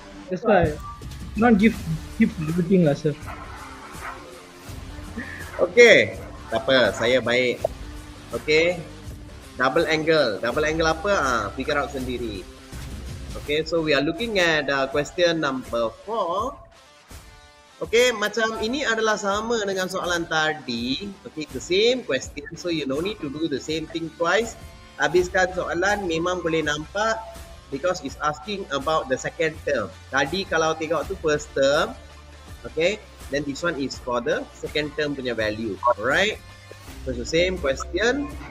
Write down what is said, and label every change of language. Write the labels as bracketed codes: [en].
[en] That's why. Not give everything lah, sir. [ms] Okay. Tak apa. Saya baik. Okay. Double angle. Double angle apa? Figure out sendiri. [en] Okay. So we are looking at question number 4. [ms] Okay, macam ini adalah sama dengan soalan tadi. [en] Okay, the same question. So you no need to do the same thing twice. [ms] Habiskan soalan memang boleh nampak [en] because it's asking about the second term. [ms] Tadi kalau tengok tu [en] first term. Okay, then this one is for the second term punya value. Alright. So it's the same question.